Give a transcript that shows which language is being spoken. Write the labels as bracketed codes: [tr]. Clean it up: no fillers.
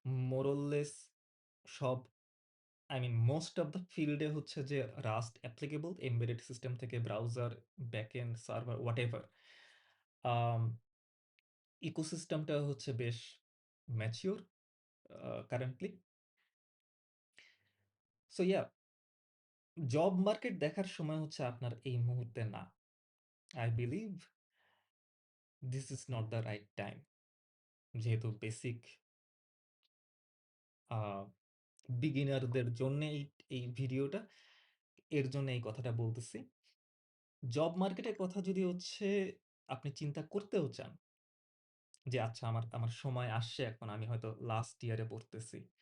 [en] more or less [bn] সব most of the ফিল্ডে হচ্ছে যে রাস্ট অ্যাপ্লিকেবল এমবেডেড সিস্টেম থেকে ব্রাউজার, ব্যাকএন্ড, সার্ভার, হোয়াটএভার। আম ইকোসিস্টেমটা হচ্ছে বেশ mature currently. So yeah, job market দেখার সময় হচ্ছে আপনার এই মুহূর্তে না। [en] I believe this is not the right time. [bn] যেহেতু বেসিক আ বিগিনারদের জন্যে এই ভিডিওটা, এর জন্য এই কথাটা বলতেছি। জব মার্কেটের কথা যদি হচ্ছে আপনি চিন্তা করতেও চান যে আচ্ছা আমার আমার সময় আসছে এখন, আমি হয়তো লাস্ট ইয়ারে পড়তেছি।